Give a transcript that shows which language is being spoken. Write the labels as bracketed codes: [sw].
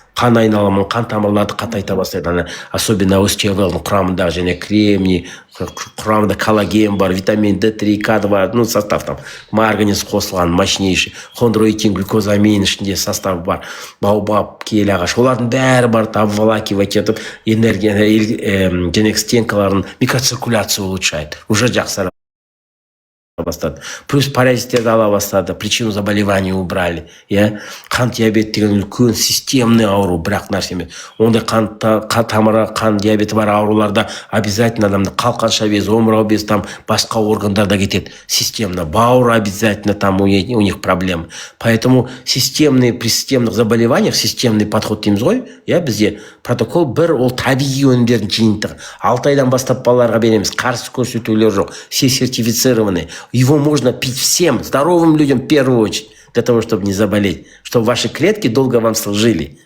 [kk] Қан айналымын, қан тамырларды қатайта бастайды. Особенно остеовелдің құрамында және кремний, құрамында коллаген бар, витамин D3, К2 бар, ну, состав там, марганец қосылған, мощнейший, хондроитин, глюкозамин ішінде состав бар, баобаб, киелі ағаш, олардың бәрі бар, обволакивать етіп, энергия, және стенкаларын, [ru] микроциркуляцию улучшает, [kk] уже жақсарып. бастады. Плюс паразиттерді ала бастады, [ru] причину заболевания убрали. [kk] Қан диабет деген үлкен системный ауру, бірақ нәрсе емес. Ондай қан тамыры, қан диабеті бар ауруларда обязательно адамды қалқанша без, омырау без, там басқа органдарда кетеді. Системно. [ru] Бауыр обязательно там у них проблемы. Поэтому при системных заболеваниях, системный подход [kk] дейміз ғой, бізде протокол бір, ол табиғи өнімдердің жиынтығы. 6 айдан бастап балаларға береміз, қарсы көрсетулер жоқ, [ru] все сертифицированы. Его можно пить всем, здоровым людям в первую очередь, для того, чтобы не заболеть, чтобы ваши клетки долго вам служили.